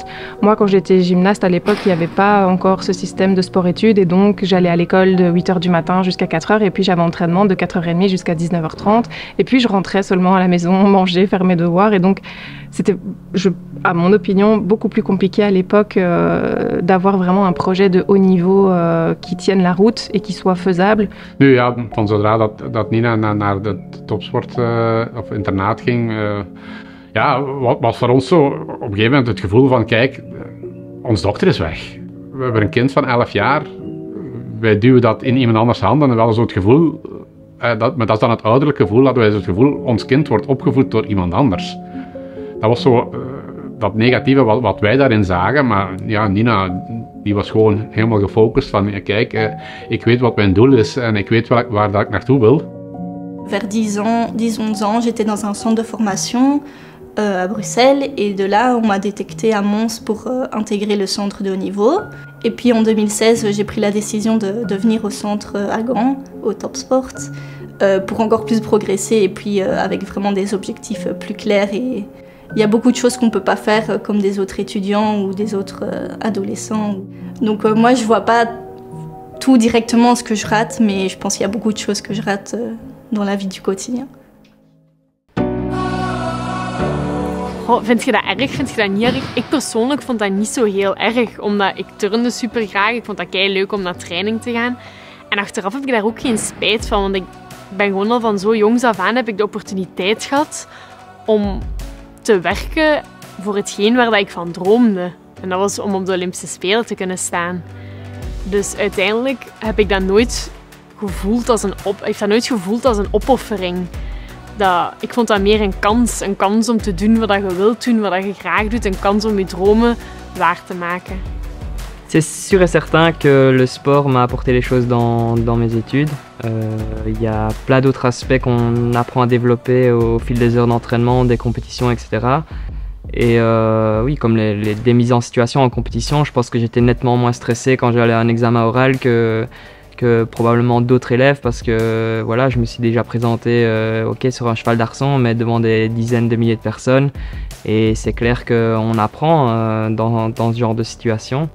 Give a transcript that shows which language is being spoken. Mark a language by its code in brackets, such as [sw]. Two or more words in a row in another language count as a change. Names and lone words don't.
[fr] Moi, quand j'étais gymnaste à l'époque, il n'y avait pas encore ce système de sport-études et donc j'allais à l'école de 8h du matin jusqu'à 4h et puis j'avais entraînement de 4h30 jusqu'à 19h30 et puis je rentrais seulement à la maison, manger, faire mes devoirs et donc c'était, à mon opinion, beaucoup plus compliqué à l'époque d'avoir vraiment un projet de haut niveau qui tienne la route et qui soit faisable. [nl] Nu ja, van zodra dat Nina naar de topsport of internaat ging, ja, was voor ons zo op een gegeven moment het gevoel van kijk, ons dochter is weg. We hebben een kind van 11 jaar, wij duwen dat in iemand anders handen en wel zo het gevoel, maar dat is dan het ouderlijke gevoel, dat wij het gevoel, ons kind wordt opgevoed door iemand anders. Dat was zo dat negatieve wat wij daarin zagen, maar ja, Nina die was gewoon helemaal gefocust van kijk, ik weet wat mijn doel is en ik weet waar dat ik naartoe wil. [fr] Vers 10-11 ans, j'étais dans un centre de formation à Bruxelles et de là on m'a détecté à Mons pour intégrer le centre de haut niveau. Et puis en 2016 j'ai pris la décision de venir au centre à Gand, au Top Sport, pour encore plus progresser et puis avec vraiment des objectifs plus clairs. Et il y a beaucoup de choses qu'on ne peut pas faire comme des autres étudiants ou des autres adolescents. Donc moi je vois pas tout directement ce que je rate, mais je pense qu'il y a beaucoup de choses que je rate dans la vie du quotidien. [nl] Oh, vind je dat erg? Vind je dat niet erg? Ik persoonlijk vond dat niet zo heel erg, omdat ik turnde super graag. Ik vond dat leuk om naar training te gaan. En achteraf heb ik daar ook geen spijt van, want ik ben gewoon al van zo jongs af aan heb ik de opportuniteit gehad om te werken voor hetgeen waar dat ik van droomde. En dat was om op de Olympische Spelen te kunnen staan. Dus uiteindelijk heb ik dat nooit gevoeld als een opoffering. Ik vond dat meer een kans om te doen wat je wilt doen, wat je graag doet, een kans om je dromen waar te maken. [fr] C'est sûr et certain que le sport m'a apporté les choses dans mes études. Il y a plein d'autres aspects qu'on apprend à développer au fil des heures d'entraînement, des compétitions, etc. Et oui, comme des mises en situation en compétition, je pense que j'étais nettement moins stressé quand j'allais à un examen oral que probablement d'autres élèves parce que voilà, je me suis déjà présenté sur un cheval d'arçon mais devant des dizaines de milliers de personnes et c'est clair qu'on apprend dans ce genre de situation.